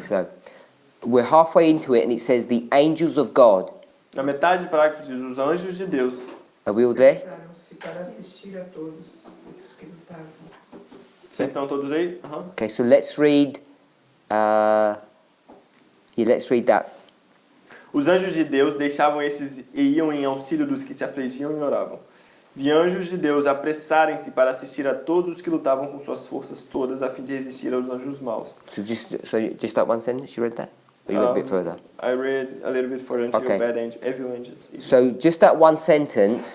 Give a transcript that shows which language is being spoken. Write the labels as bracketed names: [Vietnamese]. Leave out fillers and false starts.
[English] So we're halfway into it, and it says the angels of God. [Portuguese] na metade do parágrafo diz os anjos de Deus. [English] Are we all there? [Portuguese] Prepararam-se para assistir a todos os que lutavam. Vocês estão todos aí? [English] Okay. So let's read. Let's read that. [Portuguese] Os anjos de Deus deixavam esses e iam em auxílio dos que se afligiam e oravam. Vi anjos de Deus apressarem-se para assistir a todos os que lutavam com suas forças todas a fim de resistir aos anjos maus. [English] So just that one sentence. You read that? Or you read a bit further? I read a little bit further until Okay. bad angel, evil angels. So just that one sentence